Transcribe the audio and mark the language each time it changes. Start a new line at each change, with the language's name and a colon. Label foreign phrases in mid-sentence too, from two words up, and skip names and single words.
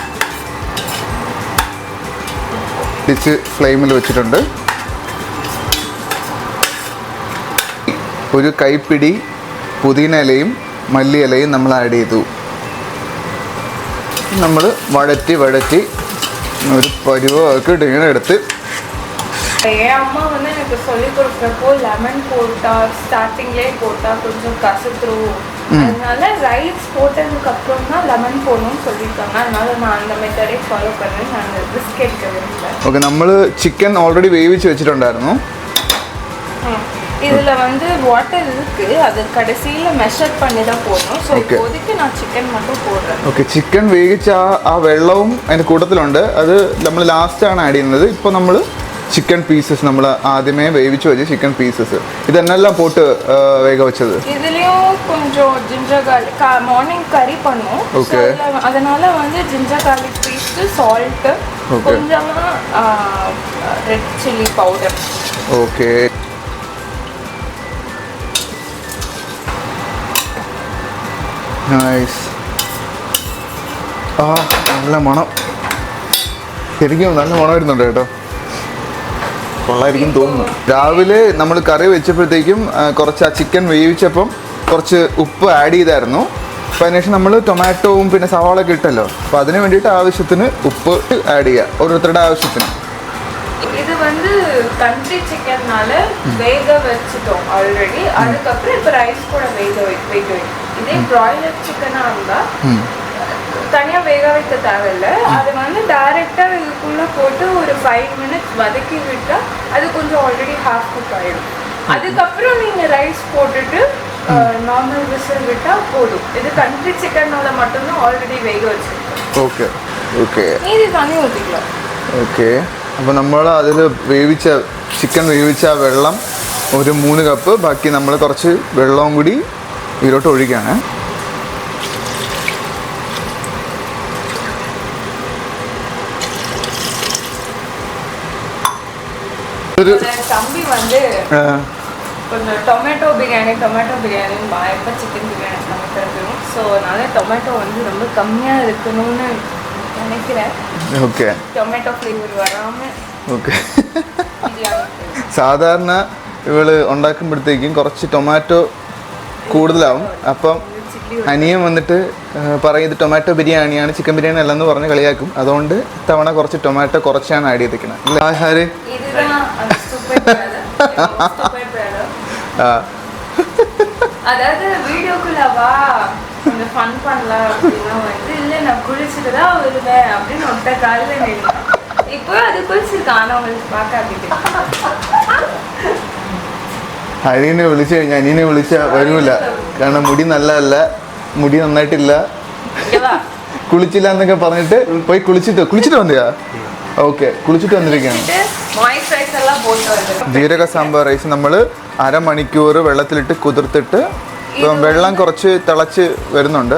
Malayalam: ഡിച്ച് ഫ്ലെയിമിൽ വെച്ചിട്ടുണ്ട്. ഒരു കൈപ്പിടി പുതിന ഇലയും മല്ലി ഇലയും നമ്മൾ ആഡ് ചെയ്തു. നമ്മൾ വഴറ്റി ഒരു പരുവൊക്കെ ഇങ്ങനെ എടുത്ത്.
Tamil: என் அம்மா வந்து எனக்கு சொல்லி கொடுக்குறப்போ லெமன் போட்டா ஸ்டார்டிங்லேயே போட்டால் கொஞ்சம் கசத்துரும். அதனால ரைஸ் போட்டதுக்கு அப்புறம் தான் லெமன் போடணும்னு சொல்லியிருக்காங்க. அதனால நான் அந்த
English: method follow
Tamil: பண்ணேன். நான் ரிஸ்க் எடுக்க விரும்பல.
Malayalam: ഓക്കെ, നമ്മൾ
English: chicken already
Malayalam: വേവിച്ച് വെച്ചിട്ടുണ്ടായിരുന്നു.
Tamil: இதில் வந்து வாட்டர் இருக்கு. அது கடைசியில் மெஷர் பண்ணி தான் போடணும். ஸோ இப்போதைக்கு நான் சிக்கன் மட்டும் போடுறேன்.
Malayalam: ഓക്കെ, ചിക്കൻ വേവിച്ച ആ വെള്ളവും അതിൻ്റെ കൂട്ടത്തിലുണ്ട്. അത് നമ്മൾ ലാസ്റ്റാണ് ആഡ് ചെയ്യുന്നത്. ഇപ്പോൾ നമ്മൾ
English: chicken pieces
Malayalam: നമ്മൾ ആദ്യമേ വേവിച്ച് വെച്ച്
English: chicken pieces
Malayalam: ഇതെന്നെല്ലാം പോട്ട് വേഗ വെച്ചത്.
Tamil: இதுலயும் கொஞ்சம்
English: ginger garlic morning
Tamil: கறி பண்ணும். ஓகே, அதனால வந்து
English: ginger garlic paste, salt,
Tamil: கொஞ்சமா
English: red chilli powder. okay, nice.
Malayalam: ആ നല്ല മണം, ശരിക്കും നല്ല മണം വരുന്നുണ്ട് കേട്ടോ. കൊള്ളായിരിക്കും തോന്നുന്നു. രാവിലെ നമ്മൾ കറി വെച്ചപ്പോഴത്തേക്കും കുറച്ച് ആ ചിക്കൻ വേവിച്ചപ്പം കുറച്ച് ഉപ്പ് ആഡ് ചെയ്തായിരുന്നു. അപ്പോൾ അതിനുശേഷം നമ്മൾ ടൊമാറ്റോവും പിന്നെ സവാളൊക്കെ ഇട്ടല്ലോ. അപ്പോൾ അതിന് വേണ്ടിയിട്ട് ആവശ്യത്തിന് ഉപ്പ് ആഡ് ചെയ്യുക, ഓരോരുത്തരുടെ ആവശ്യത്തിന്.
Tamil: இது வந்து கண்ட்ரி சிக்கன்னால வேக வச்சுட்டோம் ஆல்ரெடி. அதுக்கப்புறம் இப்போ ரைஸ் கூட வேக வைக்கணும். இதே பிராய்லர் சிக்கனாக இருந்தால் தனியாக வேக வைக்க தேவையில்லை. அது வந்து டைரெக்டாக இதுக்குள்ளே போட்டு ஒரு 5 minutes வதக்கி விட்டால் அது கொஞ்சம்
English: already half cook
Tamil: ஆகிடும். அதுக்கப்புறம் நீங்கள் ரைஸ் போட்டுட்டு
English: normal whistle
Tamil: விட்டால் போதும். இது கண்ட்ரி சிக்கனோட மட்டும்தான் ஆல்ரெடி வேக வச்சுருக்கோம்.
English: okay okay
Tamil: மீதி தண்ணி ஊற்றிக்கலாம்.
Malayalam: ഓക്കെ. അപ്പോൾ നമ്മൾ അതിൽ വേവിച്ച ചിക്കൻ വേവിച്ച വെള്ളം ഒരു 3 കപ്പ്, ബാക്കി നമ്മൾ കുറച്ച് വെള്ളവും കൂടി ഇതിലോട്ട് ഒഴിക്കുകയാണ്. ഒരു
Tamil: தம்பி வந்து கொஞ்சம் டொமேட்டோ பிரியாணி எப்போ சிக்கன் பிரியாணி சமைக்கிறதும், ஸோ அதனால டொமேட்டோ வந்து ரொம்ப கம்மியாக இருக்கணும்னு நினைக்கிறேன்.
Malayalam: ഓക്കെ
English: tomato flavour
Tamil: വരാமல்.
Malayalam: ഓക്കെ. സാധാരണ ഇവള് ഉണ്ടാക്കുമ്പോഴത്തേക്കും കുറച്ച് ടൊമാറ്റോ കൂടുതലാവും. അപ്പം അനിയൻ വന്നിട്ട് പറയും ഇത് ടൊമാറ്റോ ബിരിയാണിയാണ്, ചിക്കൻ ബിരിയാണി അല്ലെന്ന് പറഞ്ഞ് കളിയാക്കും. അതുകൊണ്ട് തവണ കുറച്ച് ടൊമാറ്റോ കുറച്ചാണ് ആഡ് ചെയ്തിരിക്കുന്നത്. ഹാരി
Tamil: அதாவது வீடியோக்குள்ள வா கொஞ்சம் ஃபன் பண்ணலாம் அப்படின்னா வந்து இல்லை நான் குளிச்சுட்டு தான் வருவேன் அப்படின்னு ஒட்ட காலில் நின்று இப்போ அது குளிச்சிருக்கான். ஆனால் அவங்களுக்கு பார்க்க அப்படின்னு
Malayalam: ഹരീനെ വിളിച്ചു കഴിഞ്ഞാൽ അനിയനെ വിളിച്ചാൽ വരൂല. കാരണം മുടി നല്ലതല്ല, മുടി നന്നായിട്ടില്ല, കുളിച്ചില്ല എന്നൊക്കെ പറഞ്ഞിട്ട് പോയി കുളിച്ചിട്ട് വന്നിയാ? ഓക്കെ, കുളിച്ചിട്ട് വന്നിരിക്കുകയാണ്. ജീരക സാമ്പാർ റൈസ് നമ്മൾ അരമണിക്കൂർ വെള്ളത്തിലിട്ട് കുതിർത്തിട്ട് വെള്ളം കുറച്ച് തിളച്ച് വരുന്നുണ്ട്.